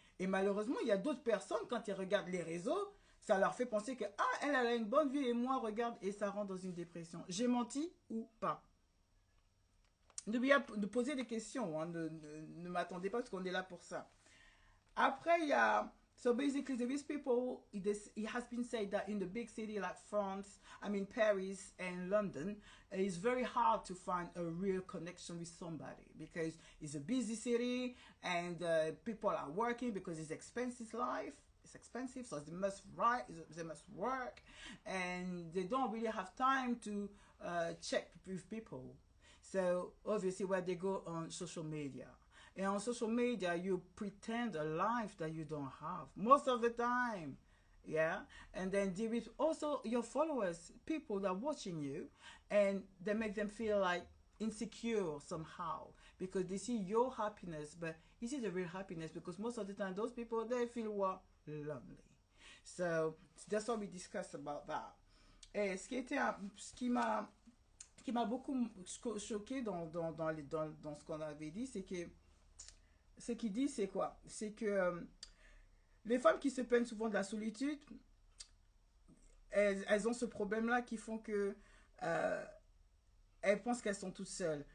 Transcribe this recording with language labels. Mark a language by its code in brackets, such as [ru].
[fr] Et malheureusement, il y a d'autres personnes, quand ils regardent les réseaux, ça leur fait penser que, ah, elle a une bonne vie et moi, regarde, et ça rentre dans une dépression. J'ai menti ou pas? N'oubliez pas de poser des questions, hein, ne m'attendez pas parce qu'on est là pour ça. Après, il y a... [en] So basically, these people, it has been said that in the big city like France, I mean Paris and London, it's very hard to find a real connection with somebody because it's a busy city and people are working because it's expensive life. It's expensive, so they must write, they must work, and they don't really have time to check with people. So obviously, where they go on social media. And on social media, you pretend a life that you don't have most of the time. Yeah. And then there is also your followers, people that are watching you, and they make them feel like insecure somehow because they see your happiness, but is it the real happiness? Because most of the time, those people, they feel what? Lonely. So that's what we discussed about that. [fr] Et ce qui m'a beaucoup choqué dans ce qu'on avait dit, c'est que ce qu'il dit, c'est quoi? C'est que les femmes qui se plaignent souvent de la solitude, elles ont ce problème-là qui font que elles pensent qu'elles sont toutes seules.